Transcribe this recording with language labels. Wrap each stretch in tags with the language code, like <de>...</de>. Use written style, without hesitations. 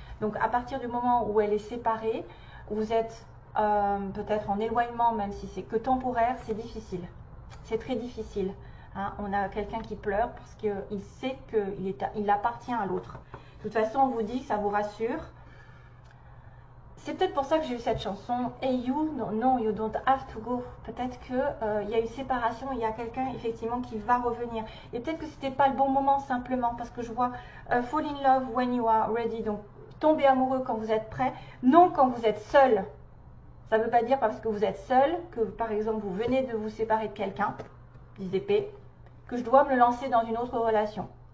<fr>Donc à partir du moment où elle est séparée, vous êtes peut-être en éloignement, même si c'est que temporaire, c'est difficile. C'est très difficile. Hein. On a quelqu'un qui pleure parce qu'il sait qu'il appartient à l'autre. De toute façon, on vous dit, ça vous rassure. C'est peut-être pour ça que j'ai eu cette chanson.</fr> <en>Hey you, no, you don't have to go.</en> <fr>Peut-être qu'il y a eu séparation, il y a quelqu'un effectivement qui va revenir. Et peut-être que c'était pas le bon moment simplement, parce que je vois</fr> <en>fall in love when you are ready.</en> <fr>Donc tomber amoureux quand vous êtes prêt, non quand vous êtes seul. Ça ne veut pas dire parce que vous êtes seul, que par exemple vous venez de vous séparer de quelqu'un, 10 d'épée, que je dois me lancer dans une autre relation.</fr>